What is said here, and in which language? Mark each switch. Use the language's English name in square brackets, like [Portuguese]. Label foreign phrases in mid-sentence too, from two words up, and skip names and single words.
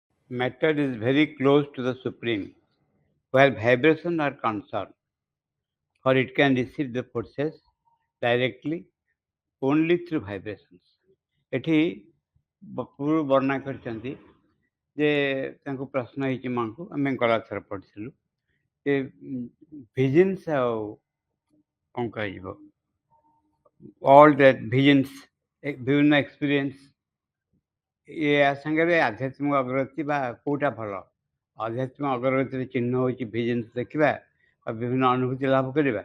[English] Matter is very close to the supreme, where vibrations are concerned, for it can receive the forces directly only through vibrations. [Odia] ଏଠି ପୂର୍ବ ବର୍ଣ୍ଣନା କରିଛନ୍ତି ଯେ ତାଙ୍କୁ ପ୍ରଶ୍ନ ହେଇଛି ମାଙ୍କୁ ଆମେ ଗଲାଥର ପଢ଼ିଥିଲୁ ଯେ ଭିଜନ୍ସ ଆଉ କ'ଣ କୁହାଯିବ [English] all that visions [Odia] ବିଭିନ୍ନ ଏକ୍ସପିରିଏନ୍ସ ୟା ସାଙ୍ଗରେ ଆଧ୍ୟାତ୍ମିକ ଅଗ୍ରଗତି ବା କେଉଁଟା ଭଲ ଆଧ୍ୟାତ୍ମିକ ଅଗ୍ରଗତିର ଚିହ୍ନ ହେଉଛି ଭିଜନ୍ସ ଦେଖିବା ବା ବିଭିନ୍ନ ଅନୁଭୂତି ଲାଭ କରିବା।